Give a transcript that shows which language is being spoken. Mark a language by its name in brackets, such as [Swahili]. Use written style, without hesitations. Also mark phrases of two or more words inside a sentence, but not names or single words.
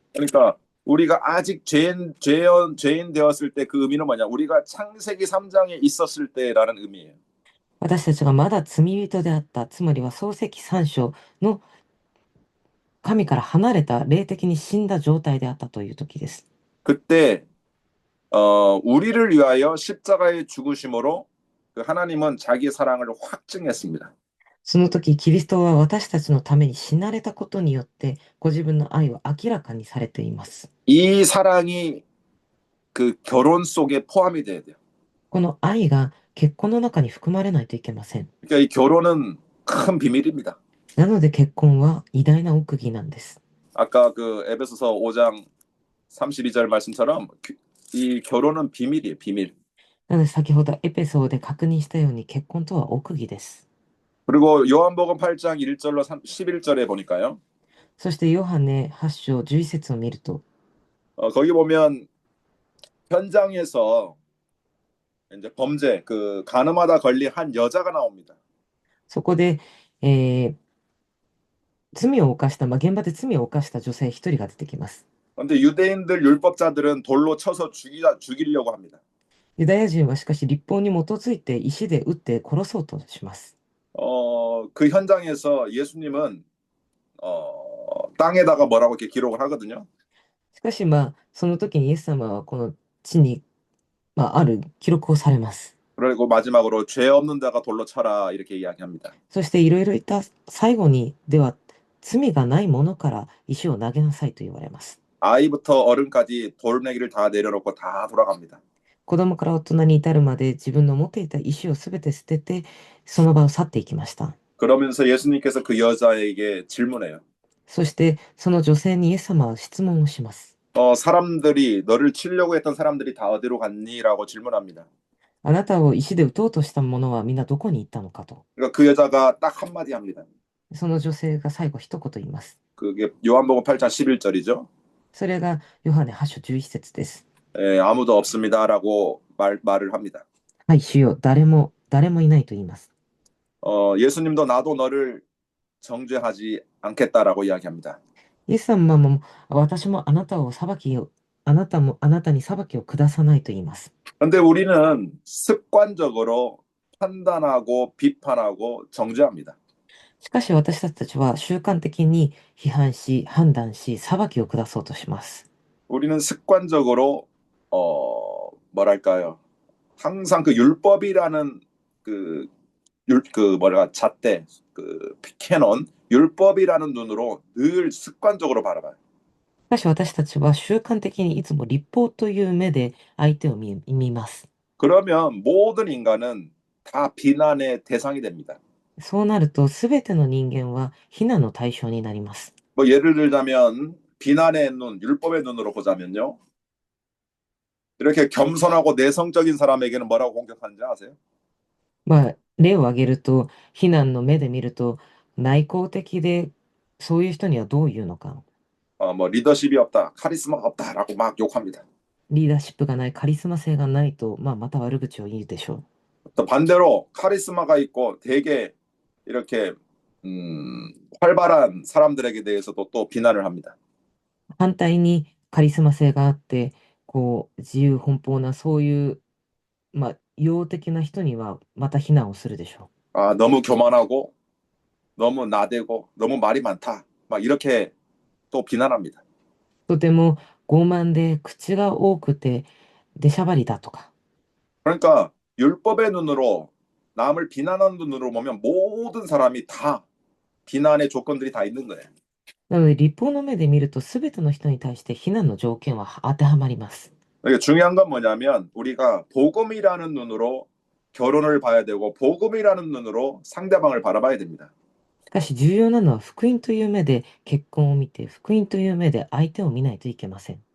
[Korean] 그러니까 우리가 아직 죄인 되었을 때 그 의미는 뭐냐? 우리가 창세기 3장에 있었을 때라는 의미예요. [Japanese] 私たちがまだ罪人であった、つまりは創世記3章の神から離れた霊的に死んだ状態であったという時です。 [Korean] 그때 우리를 위하여 십자가의 죽으심으로 그 하나님은 자기의 사랑을 확증했습니다. [Japanese] その時、キリストは私たちのために死なれたことによって、ご自分の愛を明らかにされています。 [Korean] 이 사랑이 그 결혼 속에 포함이 돼야 돼요. [Japanese] この愛が結婚の中に含まれないといけません。 [Korean] 그러니까 이 결혼은 큰 비밀입니다. [Japanese] なので結婚は偉大な奥義なんです。 [Korean] 아까 그 에베소서 5장 32절 말씀처럼 이 결혼은 비밀이에요, 비밀. [Japanese] なので先ほどエペソードで確認したように結婚とは奥義です。 [Korean] 그리고 요한복음 8장 1절로 11절에 보니까요. [Japanese] そしてヨハネ8章11節を見ると、 [Korean] 거기 보면 현장에서 이제 범죄, 그 간음하다 걸린 한 여자가 나옵니다. [Japanese] そこで、罪を犯した、現場で罪を犯した女性一人が出てきます。 [Korean] 그런데 유대인들 율법자들은 돌로 쳐서 죽이려고 합니다. [Japanese] ユダヤ人はしかし律法に基づいて石で撃って殺そうとします。 [Korean] 그 현장에서 예수님은 땅에다가 뭐라고 이렇게 기록을 하거든요. [Japanese] しかしその時にイエス様はこの地に、ある記録をされます。 [Korean] 그리고 마지막으로 죄 없는 자가 돌로 쳐라 이렇게 이야기합니다. [Japanese] そしていろいろ言った最後に、では罪がないものから石を投げなさいと言われます。 [Korean] 아이부터 어른까지 돌멩이를 다 내려놓고 다 돌아갑니다. [Japanese] 子供から大人に至るまで自分の持っていた石をすべて捨ててその場を去っていきました。 [Korean] 그러면서 예수님께서 그 여자에게 질문해요. [Japanese] そしてその女性にイエス様は質問をします。 [Korean] 사람들이 너를 치려고 했던 사람들이 다 어디로 갔니?라고 질문합니다. [Japanese] あなたを石で撃とうとした者はみんなどこに行ったのかと。 [Korean] 그러니까 그 여자가 딱 한마디 합니다. [Japanese] その女性が最後一言言います。 [Korean] 그게 요한복음 8장 11절이죠. [Japanese] それがヨハネ8章11節です。 [Korean] 아무도 없습니다라고 말을 합니다. [Japanese] はい、主よ、誰もいないと言います。 [Korean] 예수님도 나도 너를 정죄하지 않겠다라고 이야기합니다. [Japanese] イエス様も私もあなたを裁きを、あなたもあなたに裁きを下さないと言います。 [Korean] 그런데 우리는 습관적으로 판단하고 비판하고 정죄합니다. [Japanese] しかし私たちは習慣的に批判し、判断し、裁きを下そうとします。 [Korean] 우리는 습관적으로 뭐랄까요? 항상 그 율법이라는 그 잣대 그 캐논 율법이라는 눈으로 늘 습관적으로 바라봐요. [Japanese] しかし私たちは習慣的にいつも立法という目で相手を見ます。 [Korean] 그러면 모든 인간은 다 비난의 대상이 됩니다. [Japanese] そうなると、すべての人間は非難の対象になります。 [Korean] 뭐 예를 들자면 비난의 눈, 율법의 눈으로 보자면요. 이렇게 겸손하고 내성적인 사람에게는 뭐라고 공격하는지 아세요? [Japanese] 例を挙げると、非難の目で見ると、内向的で、そういう人にはどう言うのか。 [Korean] 뭐 리더십이 없다, 카리스마가 없다라고 막 욕합니다. [Japanese] リーダーシップがない、カリスマ性がないと、また悪口を言うでしょう。 [Korean] 또 반대로 카리스마가 있고 되게 이렇게 활발한 사람들에게 대해서도 또 비난을 합니다. [Japanese] 反対にカリスマ性があって、自由奔放な、そういう、陽的な人にはまた非難をするでしょ [Korean] 너무 교만하고 너무 나대고 너무 말이 많다. 막 이렇게 또 비난합니다. [Japanese] う。とても傲慢で口が多くて出しゃばりだとか。 [Korean] 그러니까 율법의 눈으로 남을 비난하는 눈으로 보면 모든 사람이 다 비난의 조건들이 다 있는 거예요. [Japanese] なので、立法の目で見ると、すべての人に対して非難の条件は当てはまります。 [Korean] 그러니까 중요한 건 뭐냐면 우리가 복음이라는 눈으로 결혼을 봐야 되고 복음이라는 눈으로 상대방을 바라봐야 됩니다. [Japanese] しかし重要なのは福音という目で結婚を見て、福音という目で相手を見ないといけません。